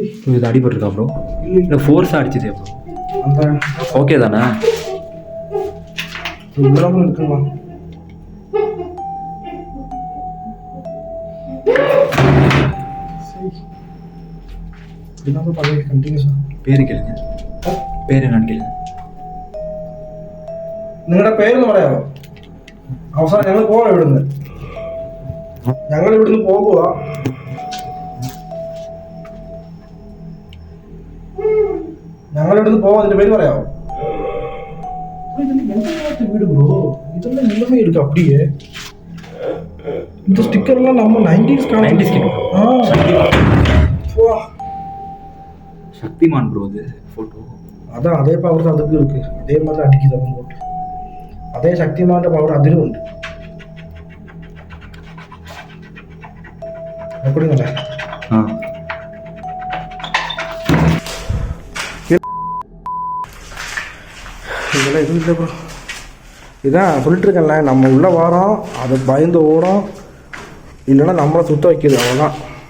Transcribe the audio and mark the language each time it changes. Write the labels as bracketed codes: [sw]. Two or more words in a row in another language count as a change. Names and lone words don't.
[ta] இது அடிபட்டுருக்கா ப்ரோ? இல்லை ஃபோர்ஸாக அடிச்சதே ப்ரோ. அந்த ஓகே தானே? இவ்வளவு இருக்குங்களா? சரி இதுதான் பழைய கண்டினியூஸா. பேர் கேளுங்க. பேர் என்னான்னு கேளுங்க. [ml] നിങ്ങളുടെ പേരൊന്ന് പറയാമോ? അവസാനം ഞങ്ങൾ പോവാം ഇവിടുന്ന്. ഞങ്ങൾ ഇവിടുന്ന് പോകുക. ഞങ്ങൾ ഇവിടുന്ന് പോവാം. അതിന്റെ പേര് പറയാമോ? [ta] வீடு ப்ரோ இதெல்லாம் எல்லாமே இருக்கு அப்படியே. இந்த ஸ்டிக்கர்லாம் நம்ம 90s சக்திமான் ப்ரோ இது ஃபோட்டோ. அதான் அதே பவர் அதுக்கு இருக்கு. அதே மாதிரி அடிக்குது அவன் போட்டு. [ml] അതേ ശക്തിമാന്റെ പവർ അതിനുമുണ്ട്. [ta] அப்படிங்களா? இதெல்லாம் எதுவும் இல்லை ப்ரோ. இதான் சொல்லிட்டு இருக்கேன்ல, நம்ம உள்ள வாரோம் அதை பயந்து ஓடும், இல்லைன்னா நம்மளை சுத்த வைக்கிது, அவ்வளோதான்.